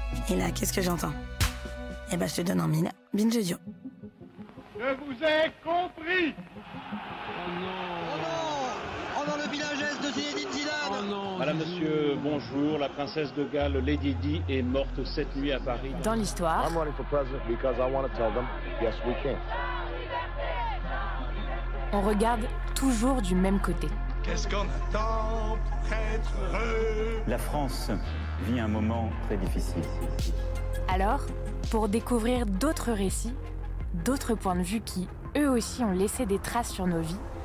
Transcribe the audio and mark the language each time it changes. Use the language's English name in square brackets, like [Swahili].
[French] Et là, qu'est-ce que j'entends? Eh ben, je te donne en mille. Binge audio. Je vous ai compris. Oh non, le village est de Zinedine Zidane. Oh non. Madame, monsieur, bonjour. La princesse de Galles, Lady Di, est morte cette nuit à Paris. Dans l'histoire. [English] I'm running for president because I want to tell them, yes, we can. [French] On regarde toujours du même côté. Qu'est-ce qu'on attend pour être heureux? La France vit un moment très difficile. Alors, pour découvrir d'autres récits, d'autres points de vue qui, eux aussi, ont laissé des traces sur nos vies.